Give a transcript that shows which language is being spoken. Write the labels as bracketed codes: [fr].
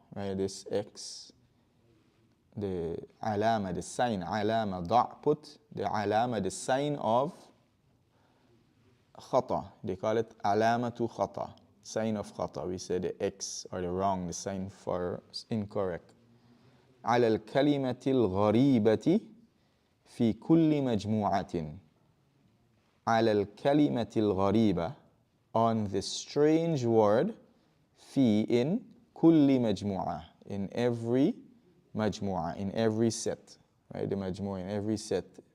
[en] Right, this X. The علامة, the sign [ar] علامة ضع, [en] put the علامة, the sign of خطأ. They call it علامة خطأ, sign of خطأ. We say the X or the wrong, the sign for incorrect. [ar] على الكلمة الغريبة في كل مجموعة. على الكلمة الغريبة, [en] on the strange word, في, in [ar] كل مجموعة, [en] in every مجموعة, in every set. Right, the مجموعة, in every set.